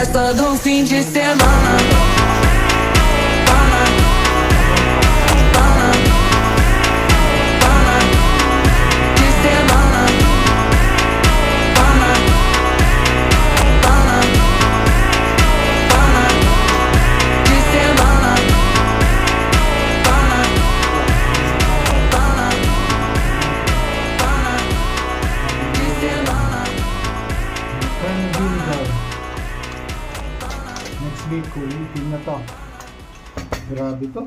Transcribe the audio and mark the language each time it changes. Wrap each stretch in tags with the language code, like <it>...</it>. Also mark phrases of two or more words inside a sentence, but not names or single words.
<pt>todo fim de semana. De semana. De semana.</pt> <tl>Kaya daw.</tl> <en>Next week,</en> <tl>ulitin na to. Grabe to.</tl>